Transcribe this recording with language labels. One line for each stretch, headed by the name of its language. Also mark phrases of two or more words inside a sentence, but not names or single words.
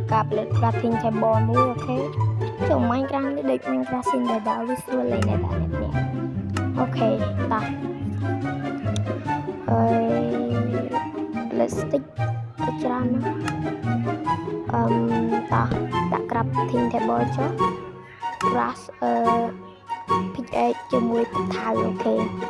Khmer: កាប់
English: crafting table
Khmer: មួយអូខេចូល Minecraft នេះដូច Minecraft ស៊ីនដែរវាស្រួលលេងដែរអ្នកនេះអូខេតោះ ហើយ plastic ទៅច្រើនណាតោះដាក់
English: crafting table
Khmer: ចុះ
English: grass pickaxe
Khmer: ជាមួយបន្ថៅអូខេ